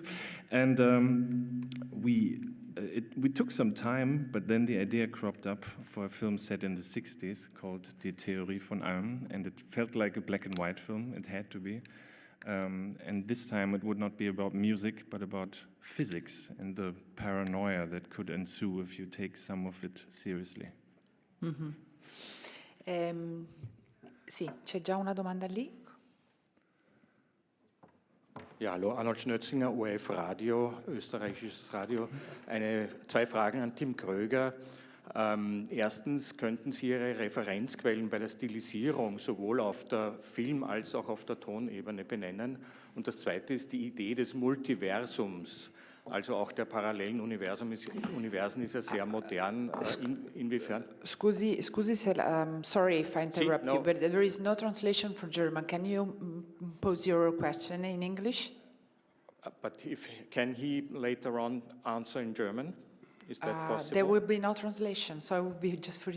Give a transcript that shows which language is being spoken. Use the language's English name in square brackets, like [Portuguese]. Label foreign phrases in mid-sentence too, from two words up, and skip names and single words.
[English] And we took some time, but then the idea cropped up for a film set in the 60s called Die Theorie von Allem, and it felt like a black and white film. It had to be. And this time it would not be about music, but about physics and the paranoia that could ensue if you take some of it seriously. [Italian] Mm-hmm. Sì, c'è già una domanda lì? [German] Ja, hallo, Arnold Schnötzinger, ORF Radio, österreichisches Radio. 2 Fragen an Tim Kröger. Erstens, könnten Sie Ihre Referenzquellen bei der Stilisierung sowohl auf der Film- als auch auf der Tonebene benennen? Und das Zweite ist die Idee des Multiversums, also auch der parallelen Universen ist ja sehr modern. Inwiefern? [English] Scusi, sorry if I interrupt you, but there is no translation for German. Can you pose your question in English? But can he later on answer in German? Is that possible? There will be no translation, so it will be just for you.